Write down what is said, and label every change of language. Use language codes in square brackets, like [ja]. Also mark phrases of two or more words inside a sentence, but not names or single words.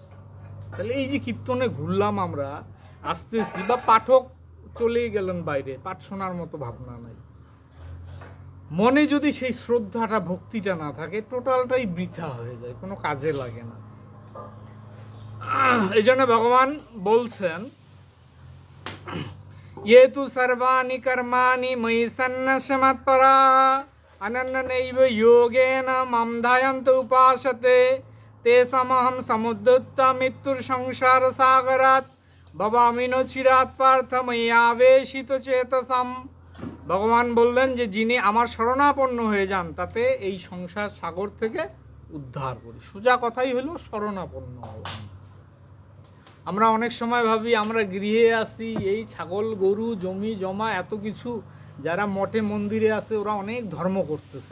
[bn] তাহলে এই যে কীর্তনে ঘুরলাম আমরা আসতেছি, বা পাঠক চলেই গেলেন বাইরে, পাঠ শোনার মতো ভাবনা নাই। মনে যদি সেই শ্রদ্ধাটা ভক্তিটা না থাকে টোটালটাই বৃথা হয়ে যায়, কোনো কাজে লাগে না। এই জন্য ভগবান বলছেন [sa] ये तु सर्वाणि कर्माणि मयि सन्न्यस्यमत्परा अनन्यनैव योगेन मां ध्यायन्त उपासते तेषामहं समुद्धृत्य मृत्युर्संसारसागरात् भवामि न चिरात् पार्थ मयि आवेशितचेतसाम्। [bn] ভগবান বললেন যে যিনি আমার শরণাপন্ন হয়ে যান তাতে এই সংসার সাগর থেকে উদ্ধার করি। সোজা কথাই হলো শরণাপন্ন হওয়া। আমরা অনেক সময় ভাবি আমরা গৃহে আসি, এই ছাগল গরু জমি জমা এত কিছু, যারা মঠে মন্দিরে আছে ওরা অনেক ধর্ম করতেছে।